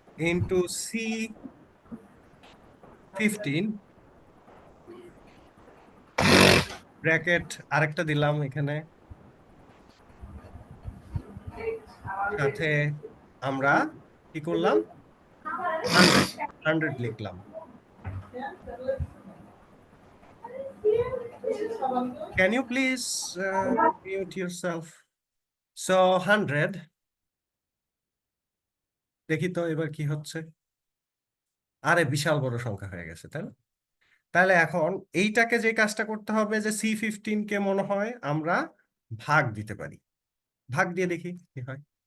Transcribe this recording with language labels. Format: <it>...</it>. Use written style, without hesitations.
<bn>Into C15 bracket আরেকটা দিলাম এখানে, সাথে আমরা কি করলাম, 100 লিখলাম।</bn> <en>Can you please mute yourself?</en> <bn>So 100, দেখি তো এবার কি হচ্ছে। আরে বিশাল বড় সংখ্যা হয়ে গেছে, তাই না? তাহলে এখন এইটাকে যে কাজটা করতে হবে, যে C15 কে মনে হয় আমরা ভাগ দিতে পারি, ভাগ দিয়ে দেখি কি হয়।</bn>